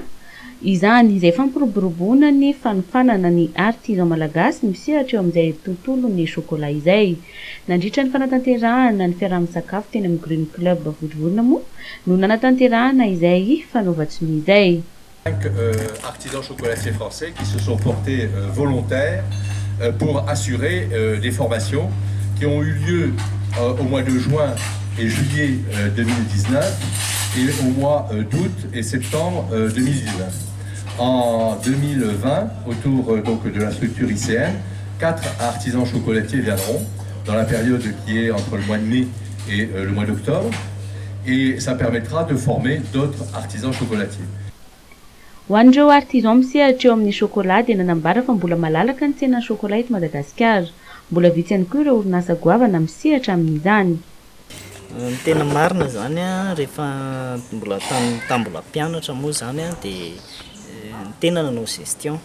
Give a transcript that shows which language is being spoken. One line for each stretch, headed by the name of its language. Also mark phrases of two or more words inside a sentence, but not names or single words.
Malagasy: Izany izay fampiroboroboana ny fanofanana ny artisan malagasy misehatra eo amin'izay tontolo ny chocolat izay. Nandritra ny fanatanterahana ny fiaraha-misakafo teny amin'ny Green Club Vodivorona moa no nanatanterahana izay fanaovan-tsony izay.
French: 5 artisans chocolatiers français qui se sont portés volontaires pour assurer des formations qui ont eu lieu au mois de juin et juillet 2019 et au mois d'août et septembre 2019. En 2020, autour donc de la structure ICM, 4 artisans chocolatiers viendront dans la période qui est entre le mois de mai et le mois d'octobre, et ça permettra de former d'autres artisans chocolatiers.
Malagasy: Hoan'ireo artisan misehatra eo amin'ny chocolat dia nanambara fa mbola malalaka ny tsenan'ny chocolat eto Madagasikara. Mbola vitsy ihany koa ireo orinasa goavana misehatra amin'izany. Tena marina zany rehefa mbola tambola mpianatra moa zany dia tena nanao gestion.